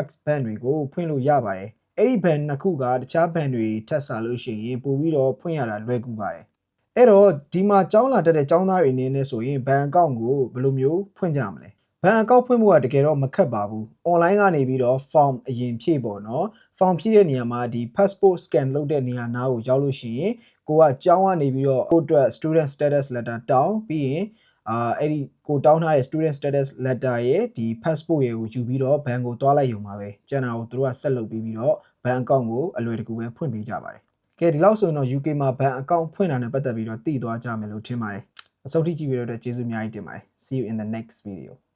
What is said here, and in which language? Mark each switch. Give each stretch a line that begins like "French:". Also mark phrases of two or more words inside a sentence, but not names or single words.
Burmese: Bank တွေကိုဖွင့်လို့ရပါတယ်အဲ့ဒီဘဏ်နှစ်ခုကတခြားဘဏ်တွေထပ်စားလို့ရှိရင်ပို့ပြီးတော့ဖွင့်ရတာလွယ်ကူပါတယ်အဲ့တော့ဒီမှာကျောင်းလာတက်တဲ့ကျောင်းသားတွေအနေနဲ့ဆိုရင်ဘဏ် အကောင့်ကိုဘယ်လိုမျိုးဖွင့်ကြမလဲဘဏ်အကောင့်ဖွင့်ဖို့ကတကယ်တော့မခက်ပါဘူး online ကနေပြီးတော့ form အရင်ဖြည့်ပေါ့ နော် form ဖြည့်တဲ့နေရာမှာဒီ
English: passport scan
Burmese: လုပ်တဲ့နေရာနားကိုရောက်လို့ရှိရင်ကိုကကျောင်းကနေပြီးတော့ကိုအတွက်
English: student status letter
Burmese: တောင်းပြီးရင်အဲ့ဒီကိုတောင်းထားတဲ့
English: student status letter
Burmese: ရဲ့ဒီ passport ရဲ့ကိုယူပြီးတော့ဘဏ်ကိုသွားလိုက်ရုံပါပဲကျန်တာကိုသူတို့ကဆက်လုပ်ပြီးတော့ဘဏ်အကောင့်ကိုအလွယ်တကူပဲဖွင့်ပေးကြပါတယ်ကဲဒီလောက်ဆိုရင်တော့ UK မှာဘဏ်အကောင့်ဖွင့်တာနဲ့ပတ်သက်ပြီးတော့သိသွားကြမယ်လို့ထင်ပါတယ်အဆုံးထိကြည့်ပြီးတော့ကျေးဇူးအများကြီးတင်ပါတယ်
English: see you in the next video